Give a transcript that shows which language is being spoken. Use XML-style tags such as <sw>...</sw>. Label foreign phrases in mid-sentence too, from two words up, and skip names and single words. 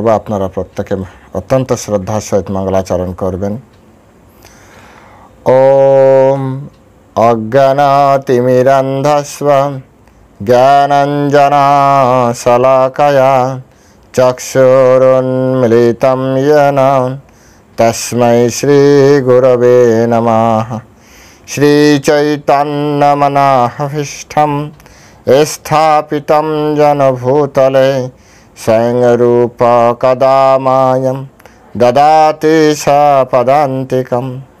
<bn>আপনারা প্রত্যেকে অত্যন্ত শ্রদ্ধার সহিত মঙ্গলাচরণ করবেন।</bn> <sa>ওম অজ্ঞানাতিমিরান্ধস্ব জ্ঞানাঞ্জনশলাকয়া চক্ষুरुन्मीलितं येन तस्मै श्रीगुरवे नमः। श्रीचैतन्यमनोभीष्टं स्थापितं येन भूतले स्वयं रूप कदा मह्यं ददाति सपदान्तिकम्।</sa>